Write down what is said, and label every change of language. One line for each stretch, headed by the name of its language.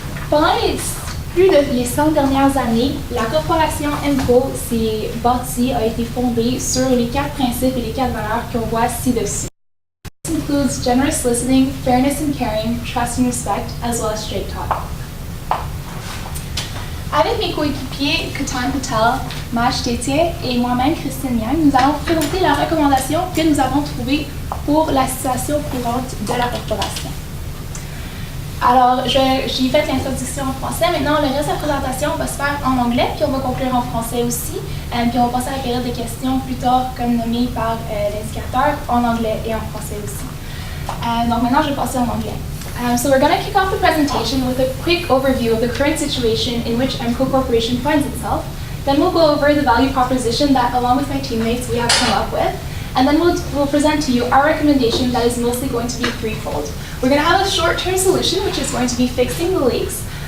French: Pendant les 100 dernières années, la corporation MCO s'est bâtie, a été fondée sur les 4 principes et les 4 valeurs qu'on voit ci-dessus.
English: This includes generous listening, fairness and caring, trust and respect, as well as straight talk.
French: Avec mes coéquipiers Ketan Patel, Maj Tétier et moi-même Christine Yang, nous allons vous présenter la recommandation que nous avons trouvée pour la situation courante de la corporation. Alors, j'ai fait l'introduction en français. Maintenant, le reste de la présentation va se faire en anglais, puis on va conclure en français aussi. Puis on va passer à la période de questions plus tard, comme nommé par l'indicateur, en anglais et en français aussi. Donc maintenant, je vais passer en anglais.
English: So we're going to kick off the presentation with a quick overview of the current situation in which MCO Corporation finds itself. Then we'll go over the value proposition that, along with my teammates, we have come up with. And then we'll present to you our recommendation that is mostly going to be threefold. We're going to have a short-term solution, which is going to be fixing the leaks.